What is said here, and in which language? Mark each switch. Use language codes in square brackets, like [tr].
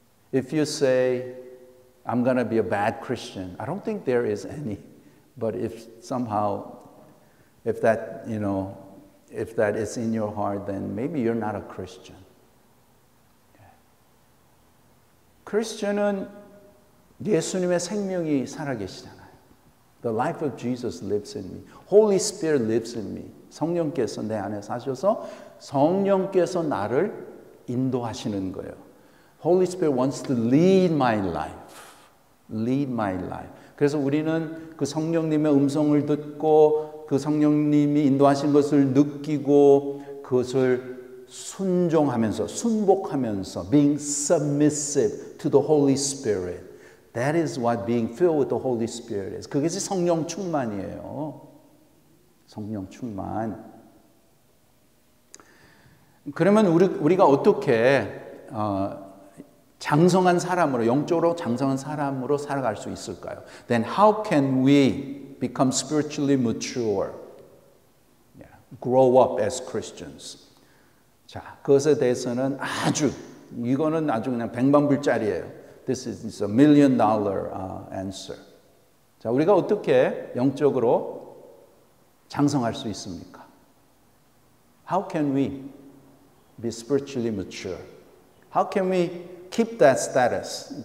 [en] If you say, I'm going to be a bad Christian, I don't think there is any. But if somehow, if that is in your heart, then maybe you're not a Christian. [ko] 크리스천은 예수님의 생명이 살아계시잖아요. [en] The life of Jesus lives in me. Holy Spirit lives in me. [ko] 성령께서 내 안에 사셔서 성령께서 나를 인도하시는 거예요. [en] Holy Spirit wants to lead my life. Lead my life. [ko] 그래서 우리는 그 성령님의 음성을 듣고 그 성령님이 인도하신 것을 느끼고 그것을 순종하면서 순복하면서 [en] being submissive to the Holy Spirit. That is what being filled with the Holy Spirit is. [ko] 그것이 성령 충만이에요. 성령 충만. 그러면 우리가 어떻게 장성한 사람으로, 영적으로 장성한 사람으로 살아갈 수 있을까요? [en] Then how can we become spiritually mature? Grow up as Christians. [ko] 자, 그것에 대해서는 이거는 아주 그냥 백만불짜리예요. [en] This is $1 million answer. [ko] 자, 우리가 어떻게 영적으로 장성할 수 있습니까? [en] How can we be spiritually mature? How can we keep that status?